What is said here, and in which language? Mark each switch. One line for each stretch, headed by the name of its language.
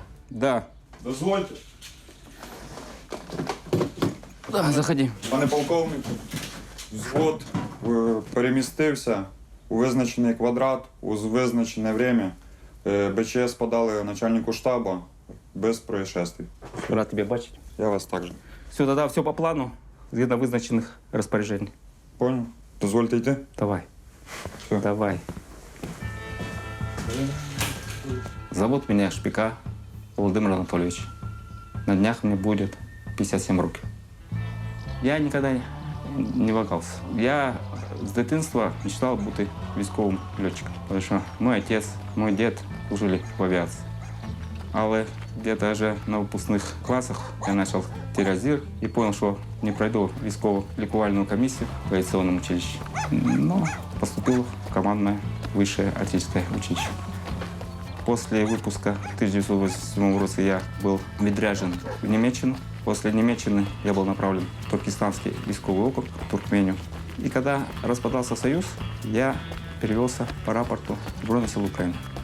Russian: Да.
Ukrainian: Дозвольте.
Russian: Да, заходи.
Ukrainian: Пане полковнику, взвод перемістився у визначений квадрат, у визначене время.
Russian: БЧС подали начальнику штабу без происшествий. Рад тебя бачить.
Ukrainian: Я вас також. Все, тогда все по плану, згідно визначених розпоряджень. Понял? Дозвольте йти?
Russian: Давай. Все. Давай. Зовут меня Шпика Владимир Анатольевич. На днях мне будет 57 років. Я никогда не вагався.
Ukrainian: Я з дитинства мечтав бути військовим льотчиком, тому що мій отець, мій дід служили в авіації. Але где-то вже на випускних класах я почав теряти зір і зрозумів, що не пройду військово-лікувальну комісію
Russian: в авиационном училище. Но поступил в командное высшее артиллерийское училище. После выпуска в 1987 году я был відряджен в Німеччину. После Німеччины я был направлен в Туркестанский військовый округ, в Туркмению. И когда распадался Союз, я перевелся по рапорту в Збройні сили Украины.